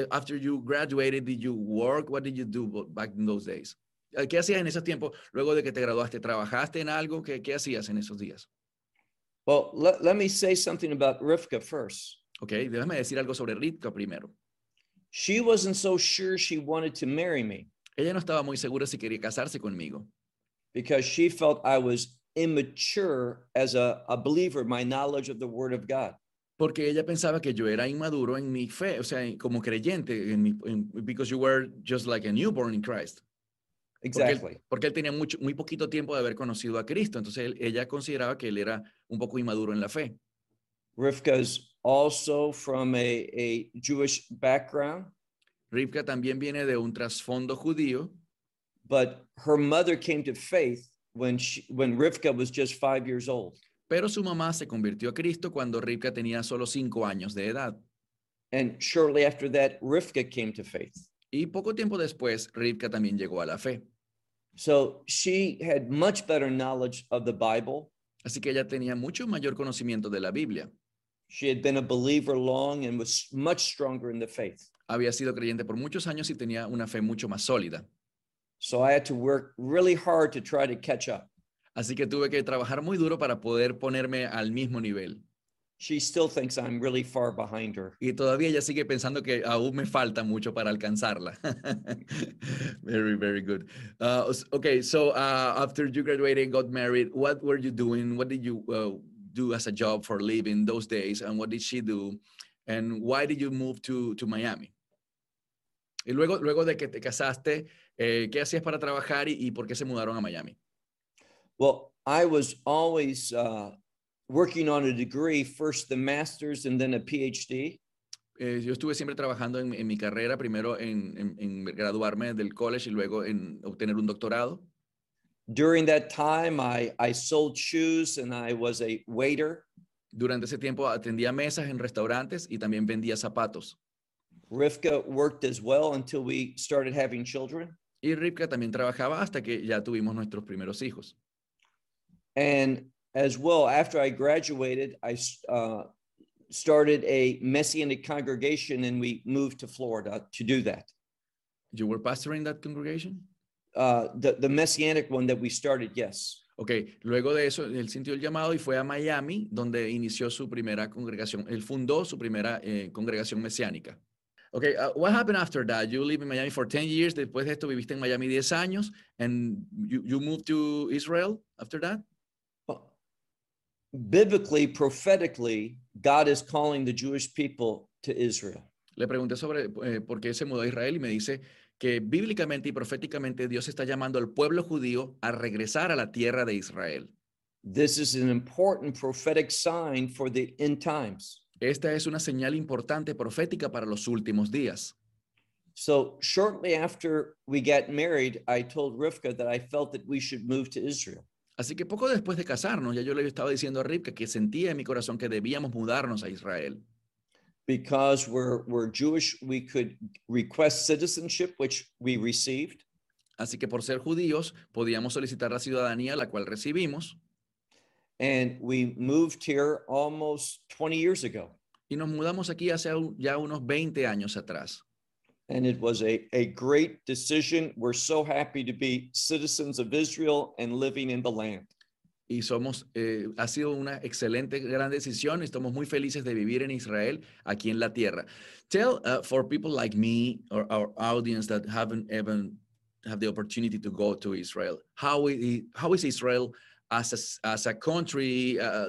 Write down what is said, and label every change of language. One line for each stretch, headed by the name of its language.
English: After you graduated, did you work? What did you do back in those days?
Spanish: ¿Qué hacías en esos tiempos? Luego de que te graduaste, ¿trabajaste en algo? ¿Qué hacías en esos días?
English: Well, let me say something about Rivka first.
Spanish: Okay, déjame decir algo sobre Rivka primero.
English: She wasn't so sure she wanted to marry me.
Spanish: Ella no estaba muy segura si quería casarse conmigo.
English: Because she felt I was immature as a believer, my knowledge of the word of God.
Spanish: Porque ella pensaba que yo era inmaduro en mi fe, o sea, como creyente,
English: because you were just like a newborn in Christ. Exactly.
Spanish: Porque él tenía muy poquito tiempo de haber conocido a Cristo, entonces ella consideraba que él era un poco inmaduro en la fe.
English: Rivka's also from a Jewish background.
Spanish: Rivka también viene de un trasfondo judío.
English: But her mother came to faith when Rivka was just 5 years old.
Spanish: Pero su mamá se convirtió a Cristo cuando Rivka tenía solo 5 años de edad.
English: And shortly after that, Rivka came to faith.
Spanish: Y poco tiempo después, Rivka también llegó a la fe.
English: So she had much better knowledge of the Bible.
Spanish: Así que ella tenía mucho mayor conocimiento de la Biblia.
English: She had been a believer long and was much stronger in the faith.
Spanish: Había sido creyente por muchos años y tenía una fe mucho más sólida.
English: So I had to work really hard to try to catch up.
Spanish: Así que tuve que trabajar muy duro para poder ponerme al mismo nivel.
English: She still thinks I'm really far behind her.
Spanish: Y todavía ella sigue pensando que aún me falta mucho para alcanzarla.
English: Very, very good. Okay, so after you graduated and got married, what were you doing? What did you do as a job for a living those days? And what did she do? And why did you move to Miami?
Spanish: Y luego de que te casaste, ¿qué hacías para trabajar y por qué se mudaron a Miami?
English: Well, I was always working on a degree, first the master's and then a PhD.
Spanish: Yo estuve siempre trabajando en mi carrera, primero en graduarme del college y luego en obtener un doctorado.
English: During that time, I sold shoes and I was a waiter.
Spanish: Durante ese tiempo atendía mesas en restaurantes y también vendía zapatos.
English: Rivka worked as well until we started having children.
Spanish: Y Rivka también trabajaba hasta que ya tuvimos nuestros primeros hijos.
English: And as well, after I graduated, I started a Messianic congregation and we moved to Florida to do that. You were pastoring that congregation? The Messianic one that we started, yes.
Spanish: Okay, luego de eso, él sintió el llamado y fue a Miami, donde inició su primera congregación. Él fundó su primera congregación mesiánica.
English: Okay, what happened after that? You live in Miami for 10 years.
Spanish: Después de esto, viviste en Miami 10 años.
English: And you moved to Israel after that? Well, biblically, prophetically, God is calling the Jewish people to Israel.
Spanish: Le pregunté sobre por qué se mudó a Israel y me dice que bíblicamente y proféticamente Dios está llamando al pueblo judío a regresar a la tierra de Israel.
English: This is an important prophetic sign for the end times.
Spanish: Esta es una señal importante profética para los últimos días.
English: So shortly after we got married, I told Rivka that I felt that we should move to Israel.
Spanish: Así que poco después de casarnos, ya yo le estaba diciendo a Rivka que sentía en mi corazón que debíamos mudarnos a Israel.
English: Because we're Jewish, we could request citizenship, which we received.
Spanish: Así que por ser judíos, podíamos solicitar la ciudadanía, la cual recibimos.
English: And we moved here almost 20 years ago.
Spanish: Y nos mudamos aquí hace ya unos 20 años atrás.
English: And it was a great decision. We're so happy to be citizens of Israel and living in the land.
Spanish: Y somos, ha sido una excelente, gran decisión. Estamos muy felices de vivir en Israel, aquí en la tierra.
English: Tell for people like me or our audience that haven't even had the opportunity to go to Israel. How is Israel as a country?